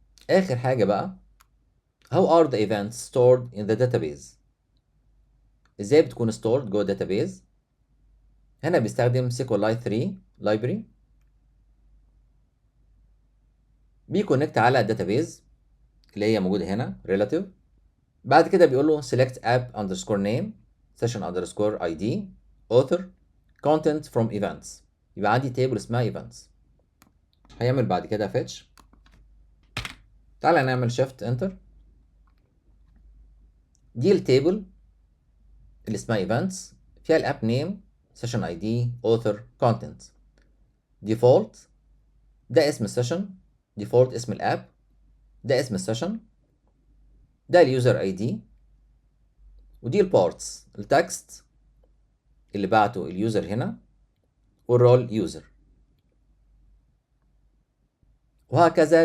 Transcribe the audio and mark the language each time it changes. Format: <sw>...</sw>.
<ar>اخر حاجه بقى،</ar> <en>how are the events stored in the database؟</en> <ar>ازاي بتكون stored جوه database؟ هنا بيستخدم SQLite 3 library، بيكونكت على الداتابيز اللي هي موجوده هنا relative. بعد كده بيقول له</ar> <en>select app underscore name session underscore id author content from events،</en> <ar>يبقى عندي تيبل اسمها</ar> <en>events.</en> <ar>هيعمل بعد كده fetch. تعالى نعمل shift enter، دي التيبل اللي اسمها events، فيها الاب name session id author content. default ده اسم السيشن، default اسم الاب، ده اسم السيشن، ده اليوزر اي دي، ودي البارتس التكست اللي بعته اليوزر هنا، والرول يوزر، وهكذا.</ar>